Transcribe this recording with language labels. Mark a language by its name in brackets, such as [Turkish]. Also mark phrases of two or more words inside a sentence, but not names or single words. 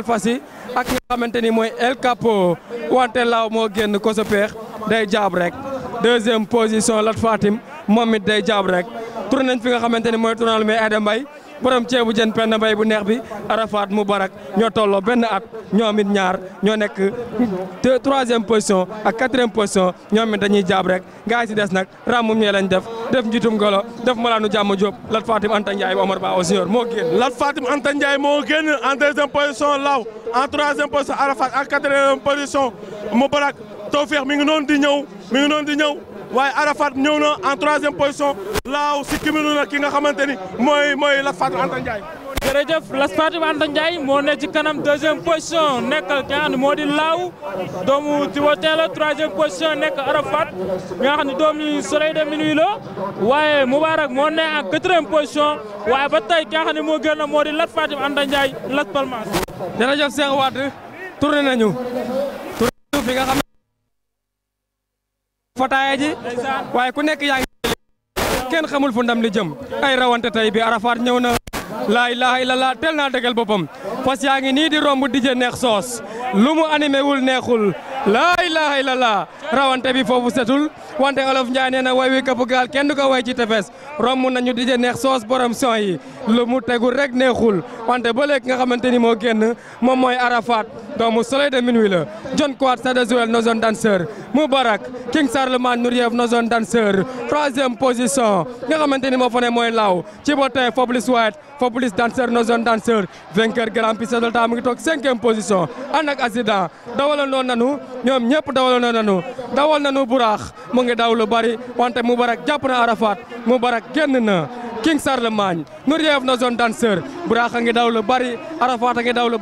[Wolof] fas yi ak nga xamante ni mooy El Capo wante laaw moo génn ko sa peex day jaab rek [French] 2e position [Wolof] Lat Fatim moom it day jaab rek tourné nañ fi nga xamante ni mooy tournal mais Aida Mbaye borom ceebu jën penn mbay bu neex bi Arafat Moubarak ñoo tolloo benn at ñoom it ñaar ñoo nekk [French] 3e position [Wolof] ak [French] 4e position [Wolof] ñoom it dañuy jaab rek gaa yi si des nag ràmmum ñee lañ def njiitum golo def malaanu jàmm Diop Lat Fatim Anta Ndiaye Omar Ba Senior moo génn. Lat Fatim Anta Ndiaye moo génn [French] en 2e position [Wolof] Law [French] en 3e position [Wolof] Arafat [French] en 4e position [Wolof] Moubarak Tawfekh mi ngi noonu di ñëw waaye Arafat ñëw na [French] en 3e position [Wolof] Laaw si kiminu na ki nga xamante ni mooy Lat Fatim Anta Ndiaye. jërëjëf Lat Fatim Anta Ndiaye moo nekk ci kanam [French] 2e position [Wolof] nekk ki nga xam ne moo di Laaw doomu Tiwotela [French] 3e position [Wolof] nekk Arafat mi nga xam ne doomu Soleil de Minuit la waaye Moubarak moo nekk [French] en 4e position [Wolof] waaye ba tey ki nga xam ne moo gën a moo di Lat Fatim Anta Ndiaye Las Palmas. jërëjëf Cheikh Wade tourné nañu fi nga xam fataaya ji waaye ku nekk yaa ngi kenn xamul fu ndam li jëm ay rawante tey bi Arafat ñëw na [Arabic] لا إله إلا الله [Wolof] tel naa dëggal boppam fas yaa ngi nii di romb dije neex soos lu mu animé wul neexul [Arabic] لا إله إلا الله [Wolof] rawante bi foofu setul wante Olof Njaay nee na way wi këpp gaal kenn du ko way ci tefes romb nañu di neex soos borom son yi lu mu tegul rek neexul wante ba léegi nga xamante ni moo génn moom mooy Arafat doomu Soleil de Minuit la John Quad Sada Joel [French] no zone danseur [Wolof] Moubarak King Charlemagne Nouriev [French] no zone danseur 3e position [Wolof] nga xamante ni moo fa ne mooy Law ci botin Fabrice White Fabrice [French] danseur no zone danseur vainqueur grand prix de temps [Wolof] mu ngi toog [French] 5e position [Wolof] ànd ak accident dawaloon nanu ñoom ñëpp dawaloon nanu dawal nanu Buraax mu ngi daw lu bari wante Moubarak jàpp na Arafat Moubarak génn na King Charlemagne Nouriev [French] no zone danseur [Wolof] Buraax a ngi daw lu bari Arafat a ngi daw lu